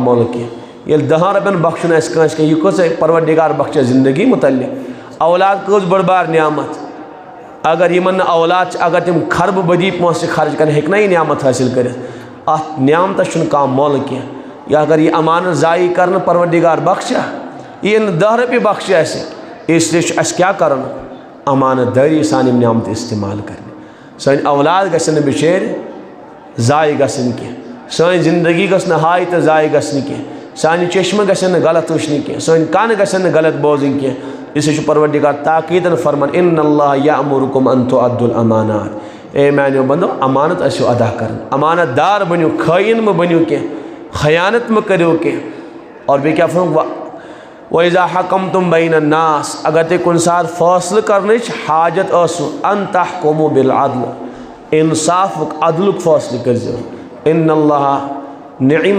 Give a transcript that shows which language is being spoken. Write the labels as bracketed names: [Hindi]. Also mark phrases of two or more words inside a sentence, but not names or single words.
[Kashmiri] مۄل کینٛہہ ییٚلہِ 10 رۄپین بخشُن آسہِ کٲنٛسہِ کینٛہہ یہِ کۭژاہ پروردگار بخشے زندگی متعلق اولاد کۭژ بٔڑ بار نعمت اگر یمن نہٕ اولاد چھِ اگر تِم خربہٕ بدی پونٛسہٕ خرچ کرن ہیٚکہِ نا یہِ نعمت حٲصِل کٔرِتھ اتھ نعمتس چھُنہٕ کانٛہہ مۄل کینٛہہ یا اگر یہِ امانت ضائع کرنہٕ پروردگار بخشا یہِ نہٕ 10 رۄپیہِ بخشہِ اَسہِ [Urdu] اس لیے [Kashmiri] چھُ اَسہِ کیٛاہ کرُن امانت دٲری سان یِم نعمتہٕ استعمال کرنہِ سٲنۍ اولاد گژھن نہٕ بِچٲرۍ ضائع گژھٕنۍ کینٛہہ سٲنۍ زندگی گٔژھ نہٕ ہاے تہٕ ضائع گژھنہِ کینٛہہ سانہِ چشمہٕ گژھن نہٕ غلط وٕچھنہِ کینٛہہ سٲنۍ کن گژھن نہٕ غلط بوزٕنۍ کینٛہہ [Urdu] اس لیے [Kashmiri] چھُ پروردگار تاکیٖدن فرمان [Arabic] ان اللہ یأمرکم ان تؤدوا الامانات [Kashmiri] اے میانیو بندو امانت ٲسِو ادا کران امانت دار بنِو خٲیِن مہٕ بنِو کینٛہہ خیانت مہٕ کٔرِو کینٛہہ اور بیٚیہِ کیٛاہ فرموک [Arabic] وَإِذَا حَكَمْتُمْ بَيْنَ النَّاسِ [Kashmiri] اگر تُہۍ کُنہِ ساتہٕ فٲصلہٕ کرنٕچ حاجت ٲسوٕ [Arabic] ان تحکموا بالعدل [Kashmiri] انصافُک عدلُک فٲصلہٕ کٔرۍزیو [Arabic] ان اللہ نعم